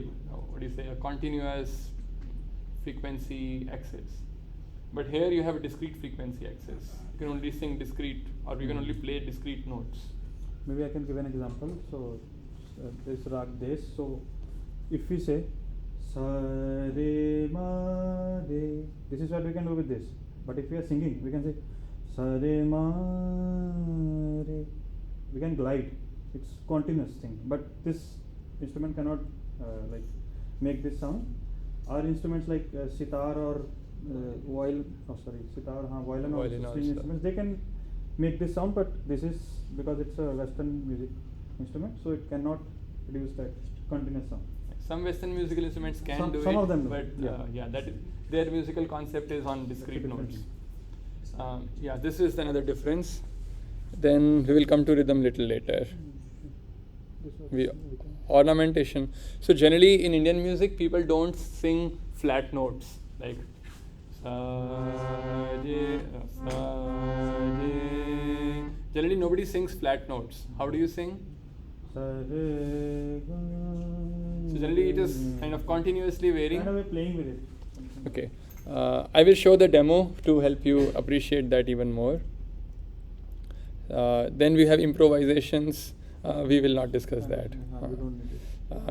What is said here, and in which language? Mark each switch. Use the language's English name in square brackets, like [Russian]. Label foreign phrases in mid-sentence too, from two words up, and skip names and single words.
[English] What do you say? A continuous frequency axis. But here you have a discrete frequency axis. You can only sing discrete, or you can only play discrete notes. Maybe I can give an example. So this rag des. So if we say sa re ma re, this is what we can do with this. But if we are singing, we can say sa re ma re. We can glide. It's continuous thing. But this instrument cannot like make this sound. Our instruments like sitar or violin, violin or Violin string instruments, they can make this sound, but this is because it's a Western music instrument, so it cannot produce that continuous sound. Some Western musical instruments can do some it, of them do, but yeah. that is, their musical concept is on discrete Different. notes. Yeah, this is another difference. Then we will come to rhythm little later. Ornamentation. So generally in Indian music, people don't sing flat notes like sa, je, sa, je. Generally nobody sings flat notes. How do you sing? Sa, re, ga, So generally it is kind of continuously varying. kind of a playing with it. Okay. I will show the demo to help you appreciate that even more. Then we have improvisations. We will not discuss that. We don't need it.